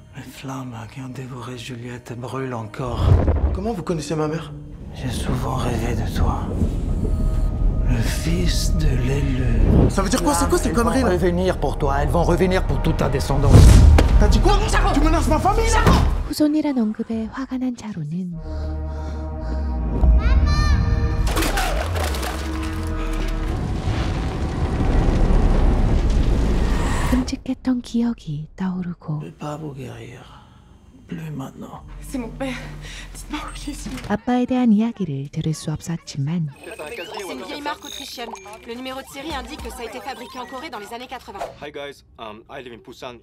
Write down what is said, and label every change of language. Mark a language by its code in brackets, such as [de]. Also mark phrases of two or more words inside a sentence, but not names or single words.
[fr] Les flammes qui ont dévoré Juliette brûlent encore. Comment vous connaissez ma mère? J'ai souvent rêvé de toi. Le fils de l'élu. Ça veut dire quoi? C'est quoi ces conneries là? Elles vont revenir pour toi, elles vont revenir pour toute ta descendance. T'as dit quoi? Tu menaces ma famille là? [ko] 후손이란 언급에 화가 난 자로는 끔찍했던 기억이 떠오르고 [fr] Je vais pas vous guérir. Plus maintenant. C'est mon père. Dites-moi où il est. [ko] 아빠에 대한 이야기를 들을 수 없었지만 [fr] C'est une vieille marque autrichienne. Le numéro de série indique que ça a été fabriqué en Corée dans les années 80. [en] Hi guys, I live in Busan.